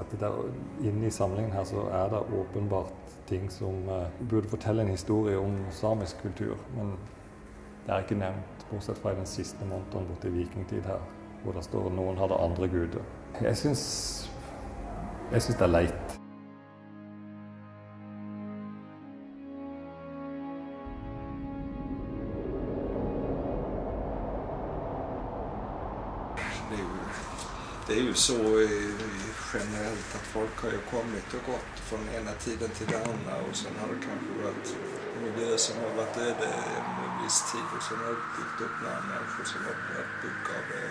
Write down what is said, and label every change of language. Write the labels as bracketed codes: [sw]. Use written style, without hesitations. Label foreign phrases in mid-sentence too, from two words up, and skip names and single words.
[no] At inne i samlingen her så er det åpenbart ting som burde fortelle en historie om samisk kultur. Men det er ikke nevnt, bortsett fra i den siste måneden borte i vikingtid her, hvor det står noen hadde andre guder. Jeg synes det er leit. [sv] Det är ju så generellt att folk har ju kommit och gått från ena tiden till den andra och sen har det kanske varit miljöer som har varit öde en viss tid och sen har det byggt upp några människor som har varit byggt av det.